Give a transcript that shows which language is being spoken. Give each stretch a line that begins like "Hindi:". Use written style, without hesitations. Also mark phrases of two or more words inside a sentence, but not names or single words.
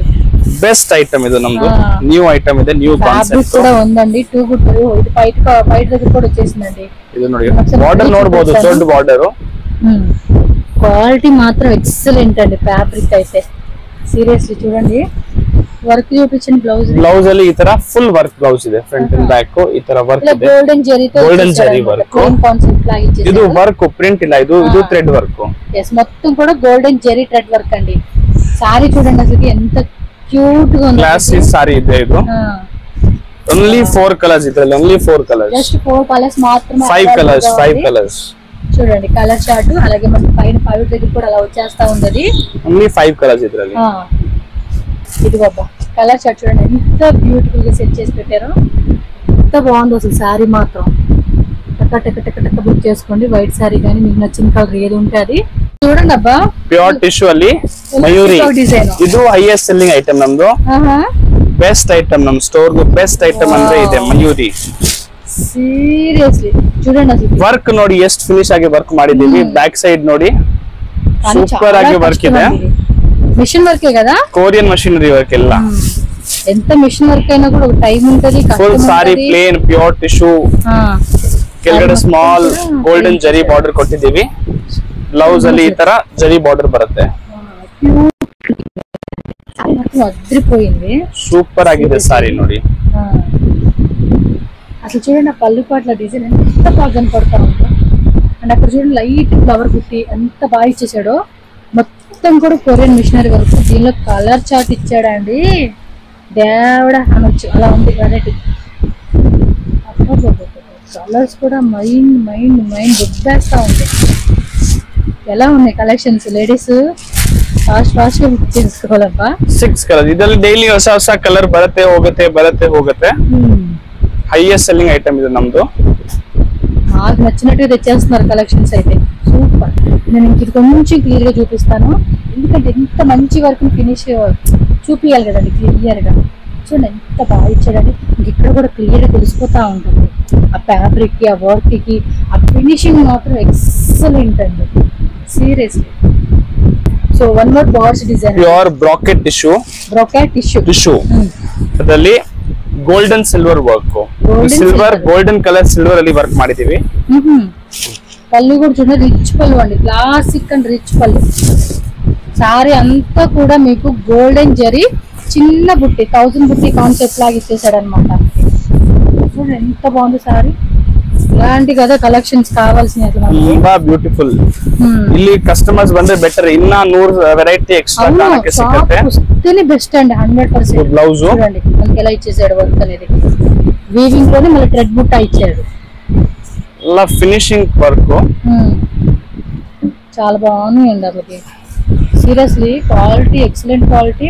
English: best item
Telugu: ఇది, నమ్దు
English: new item
Telugu: ಇದೆ,
English: new concept
Telugu: కూడా ఉందండి.
English: too good.
Telugu: ఇది బయట దగ్గర కూడా వచ్చేసిందండి.
Kannada: ఇది ನೋಡಿ, బార్డర్ ನೋಡಬಹುದು, దೊಡ್ಡ బార్డర్.
Telugu: క్వాలిటీ మాత్రం ఎక్సలెంట్ అండి. ఫ్యాబ్రిక్ అయితే సీరియస్లీ చూడండి. వర్క్ చూపించండి.
Kannada: బ్లౌజ్ ಅಲ್ಲಿ ಈ ತರ
English: full work blouse
Kannada: ಇದೆ,
English: front and back
Kannada: ಈ ತರ ವರ್ಕ್ ಇದೆ. ಗೋಲ್ಡನ್ ಜೆರಿతో ಗೋಲ್ಡನ್ ಜೆರಿ ವರ್ಕ್
Telugu: ಕಾನ್ಸೆಪ್ಟ್ లా ఇచ్చేసారు.
Kannada: ಇದು
English: work print
Kannada: ಇಲ್ಲ, ಇದು
English: thread work. yes,
Telugu: మొత్తం కూడా గోల్డెన్ జెరీ
English: thread work
Telugu: అండి. సారీ చూడండి అసలు ఎంత క్యూట్ గా ఉంది.
Kannada: క్లాసిక్ సారీ ಇದೆ ಇದು.
Telugu: ఓన్లీ 4 కలర్స్ ఇద్ರಲ್ಲಿ, ఓన్లీ 4 కలర్స్. జస్ట్ 4 కలర్స్ మాత్రమే. 5 కలర్స్ చూడండి
English: color chart.
Telugu: అలాగే మనకి పైన పైట్ దగ్గర కూడా అలా వచ్చేస్తా ఉంది. ఓన్లీ 5 కలర్స్ ఇద్ರಲ್ಲಿ. ఇది బాబా
English: color chart
Telugu: చూడండి ఎంత బ్యూటిఫుల్ గా సెట్ చేసి పెట్టారో. ఎంత బాగుంది అసలు సారీ మాత్రం. టక బుక్ చేసుకోండి. వైట్ సారీ కానీ మీకు నచ్చిన కలర్ ఏది ఉంటే అది చూడండి అబ్బా.
English: pure tissue
Kannada: ಅಲ್ಲಿ ಮಯೂರಿ. ಇದು
English: highest selling item
Kannada: ನಮ್ದು.
English: best item
Kannada: ನಮ್ ಸ್ಟೋರ್ ಗೂ
English: best item
Kannada: ಅಂದ್ರೆ ಇದೆ ಮಯೂರಿ.
Telugu: ಸೀರಿಯಸ್ಲಿ చూడండి అసలు
Kannada: ವರ್ಕ್ ನೋಡಿ ಎಷ್ಟು ಫಿನಿಶ್ ಆಗಿ ವರ್ಕ್ ಮಾಡಿದೀವಿ.
English: back side
Kannada: ನೋಡಿ ಸೂಪರ್ ಆಗಿ ವರ್ಕ್ ಇದೆ.
Telugu: మిషన్ వర్కే కదా,
English: Korean machinery work ಎಲ್ಲ.
Telugu: ఎంత
English: machine work
Telugu: అయినా కూడా ఒక టైం ఉంటది.
English: full saree plain pure tissue.
Kannada: ಕೆಳಗಡೆ
English: small golden
Kannada: ಜರಿ ಬಾರ್ಡರ್ ಕೊಟ್ಟಿದ್ದೀವಿ. ಬ್ಲೌಸ್ ಅಲ್ಲಿ ಈ ತರ ಜರಿ ಬಾರ್ಡರ್ ಬರುತ್ತೆ.
Telugu: అదిరిపోయింది,
Kannada: సూపర్ ఆಗಿದೆ సారీ ನೋಡಿ.
Telugu: అసలు చూడండి ఆ పళ్ళు పాట్ల డిజైన్ ఎంత బాగా కనపడతా ఉందో. అండ్ అక్కడ చూడండి
English: light flower
Telugu: కుట్టి ఎంత బాగా ఇచ్చేసాడో. మొత్తం కూడా
English: Korean machinery work.
Telugu: దీనిలో
English: color chart
Telugu: ఇచ్చాడండి, దేవుడా అనొచ్చు, అలా ఉంది వెరైటీ. కలర్స్ కూడా మైండ్ మైండ్ మైండ్ దుబ్బేస్తా ఉంది. ఎలా ఉన్నాయి కలెక్షన్స్? లేడీస్
English: fast fast book
Telugu: చేసుకోవాలబ్బా.
Kannada: 6 ಕಲರ್ ಇದರಲ್ಲಿ ಡೈಲಿ ಹೊಸ ಹೊಸ ಕಲರ್ ಬರುತ್ತೆ ಹೋಗುತ್ತೆ.
English: highest selling item
Telugu: ఇది నమ్దు. నాకు నచ్చినట్టుగా తెచ్చేస్తున్నారు కలెక్షన్స్ అయితే. సూపర్. నేను ఇది కొంచెం క్లియర్ గా చూపిస్తాను, ఎందుకంటే ఎంత మంచి
English: work finish
Telugu: చూపియాలి కదండి క్లియర్ గా. చూడండి ఎంత బాగా ఇచ్చాడండి. ఇక్కడ కూడా క్లియర్ గా తెలిసిపోతా ఉంటుంది ఆ ఫ్యాబ్రిక్ కి, ఆ వర్క్ కి, ఆ ఫినిషింగ్ మాత్రం ఎక్సలెంట్ అండి, సీరియస్లీ.
English: so one more birds design, pure bracket tissue
Kannada: ಅದರಲ್ಲಿ
English: golden silver work. silver golden color silver
Kannada: ಅಲ್ಲಿ ವರ್ಕ್ ಮಾಡಿದೀವಿ.
Telugu: పళ్ళు కూడా చూడండి రిచ్ పళ్ళు అండి,
English: classic and rich
Telugu: పళ్ళు. సారీ అంతా కూడా మీకు గోల్డెన్ జరీ చిన్న బుట్టి 1000 బుట్టి కాన్సెప్ట్ లాగా ఇచ్చేసాడు అనమాట. చూడండి ఎంత బాగుంది సారీ. ఇలాంటి కదా కలెక్షన్స్ కావాల్సినవి.
Kannada: ತುಂಬಾ ಬ್ಯೂಟಿಫುಲ್. ಇಲ್ಲಿ ಕಸ್ಟಮರ್ಸ್ ಬಂದ್ರೆ ಬೆಟರ್, ಇನ್ನ 100
English: variety extra
Kannada: ಕಾಣಕ್ಕೆ ಸಿಗುತ್ತೆ.
Telugu: వస్తేనే బెస్ట్ అండి 100%. బ్లౌజ్ చూడండి మనకి ఎలా ఇచ్చేసాడు వర్క్ అనేది. వీవింగ్ లోనే మళ్ళీ థ్రెడ్ బుట్ట ఇచ్చాడు.
English: ఇలా finishing work
Telugu: చాలా బాగుంది అసలు. సీరియస్లీ క్వాలిటీ
English: excellent quality.